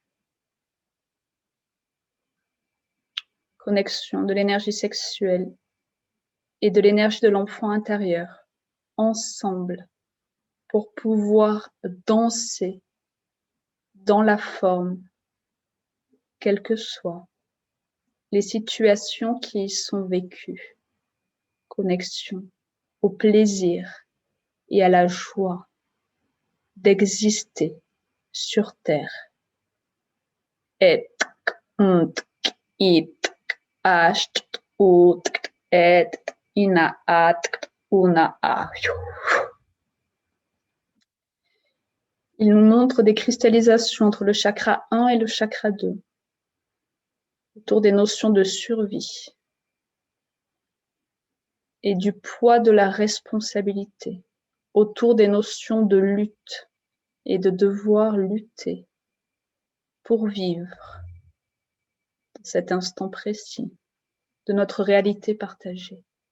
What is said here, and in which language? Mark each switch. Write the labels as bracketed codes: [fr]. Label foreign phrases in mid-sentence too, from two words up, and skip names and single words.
[fr] Connexion de l'énergie sexuelle et de l'énergie de l'enfant intérieur ensemble pour pouvoir danser dans la forme, quelles que soient les situations qui y sont vécues. Connexion au plaisir et à la joie d'exister sur Terre. Et, it, asht, ut, et, ina, at, una, a. Il nous montre des cristallisations entre le chakra 1 et le chakra 2, autour des notions de survie et du poids de la responsabilité, autour des notions de lutte et de devoir lutter pour vivre dans cet instant précis de notre réalité partagée.